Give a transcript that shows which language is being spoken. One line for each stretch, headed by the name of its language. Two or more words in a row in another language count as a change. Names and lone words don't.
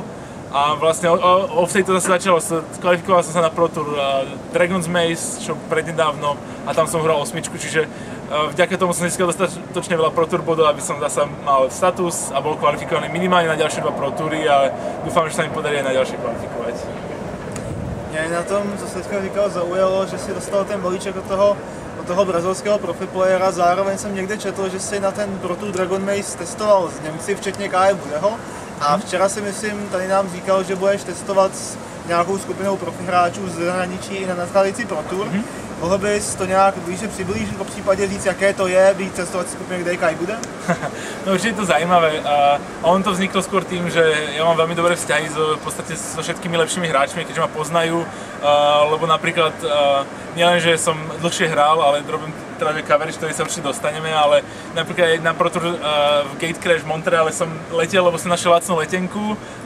Slovak: A vlastne offstate to zase začalo, kvalifikoval som sa na Pro Tour Dragon's Maze, čo prednedávno, a tam som hral 8, čiže vďaka tomu som získal dostatočne veľa Pro Tour bodov, aby som zase mal status a bol kvalifikovaný minimálne na ďalšie 2 Pro Toury a dúfam, že sa mi podarí aj na ďalšie kvalifikovať.
Czech: Mě na tom, co jsi teďka říkal, zaujalo, že si dostal ten balíček od toho brazilského profiplayera, zároveň jsem někde četl, že si na ten Pro Tour Dragon Maze testoval s Němci, včetně Kaje Budeho. A včera si myslím, tady nám říkal, že budeš testovat s nějakou skupinou profihráčů z zahraničí i na nadcházející Pro Tour. Mohl bys to nějak blíže přiblížit, po případě říct, jaké to je být testovat skupinou, kde Kaj bude?
Slovak: No určite je to zaujímavé a on to vzniklo skôr tým, že ja mám veľmi dobré vzťahy v podstate so všetkými lepšími hráčmi, keďže ma poznajú, lebo napríklad nielen, že som dlhšie hral, ale robím teda coverage, ktorý sa určite dostaneme, ale napríklad aj na Pro Tour v Gate Crash v Montreale som letel, lebo som našiel lacnú letenku a